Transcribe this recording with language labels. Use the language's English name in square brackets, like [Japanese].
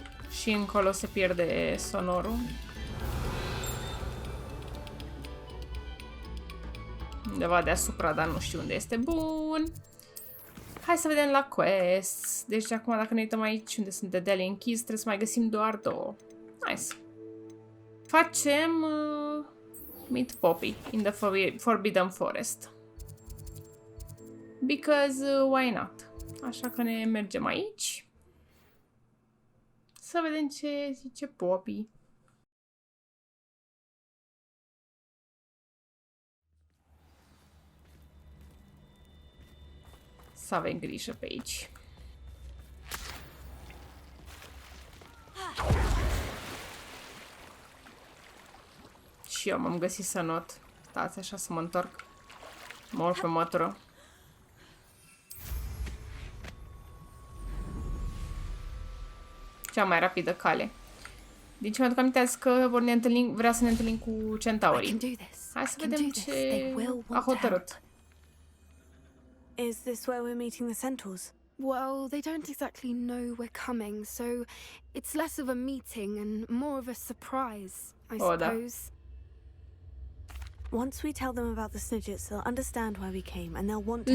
[Romanian] Și încolo se pierde sonorul. Undeva deasupra, dar nu știu unde este. Bun. Hai să vedem la quest. Deci acum dacă ne uităm aici unde sunt dedelii închis, trebuie să mai găsim doar 2. [English] Nice. [Romanian] Facem [English] meet Poppy in the Forbidden Forest. Because why not? [Romanian] Așa că ne mergem aici. Să vedem ce zice Poppy. Să avem grijă pe aici. Și eu m-am găsit să not. Stați așa să mă întorc. Mă urc pe mătură. Cea mai rapidă cale. Din ce mi-aduc aminte că vrea să ne întâlnim cu centaurii. Hai să vedem ce a hotărât. [English] Is this where we're meeting the centaurs? Well, they don't exactly know we're coming, so it's less of a meeting and more of a surprise, I suppose. Once we tell them about the Snidgets, they'll understand why we came and they'll want to